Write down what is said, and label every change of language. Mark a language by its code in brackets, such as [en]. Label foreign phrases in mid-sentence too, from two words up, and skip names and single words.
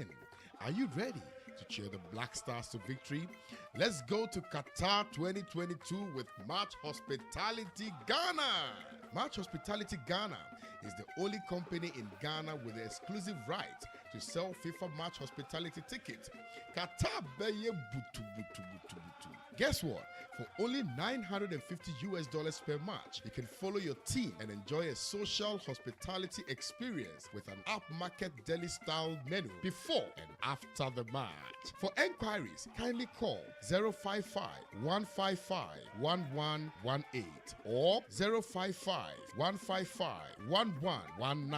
[en] Are you ready to cheer the Black Stars to victory? Let's go to Qatar 2022 with Match Hospitality Ghana. Match Hospitality Ghana is the only company in Ghana with the exclusive right to sell FIFA Match Hospitality tickets. [ak] Qatar beye butu butu butu butu. [en] Guess what? For only $950 per match, you can follow your team and enjoy a social hospitality experience with an upmarket deli-style menu before and after the match. For enquiries, kindly call 055-155-1118 or 055-155-1119.